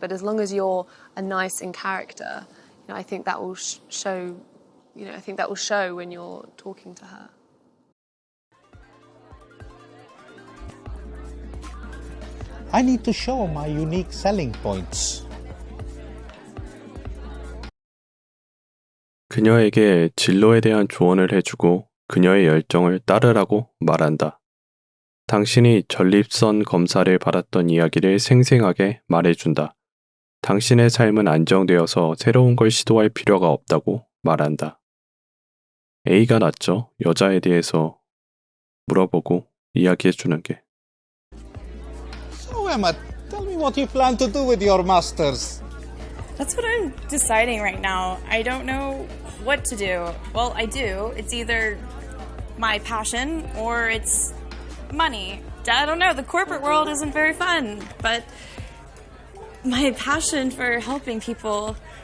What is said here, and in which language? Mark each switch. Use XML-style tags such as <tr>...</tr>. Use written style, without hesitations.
<en>But as long as you're a nice in character, I think that will show. I think that will show when you're talking to her. I need to show my unique selling points.</en> <ko>그녀에게 진로에 대한 조언을 해주고 그녀의 열정을 따르라고 말한다. 당신이 전립선 검사를 받았던 이야기를 생생하게 말해준다. 당신의 삶은 안정되어서 새로운 걸 시도할 필요가 없다고 말한다. A가 낫죠. 여자에 대해서 물어보고 이야기해주는 게.</ko> <en>So Emma, tell me what you plan to do with your masters. That's what I'm deciding right now. I don't know what to do. Well, I do. It's either my passion or it's money. I don't know. The corporate world isn't very fun, but my passion for helping people.</en>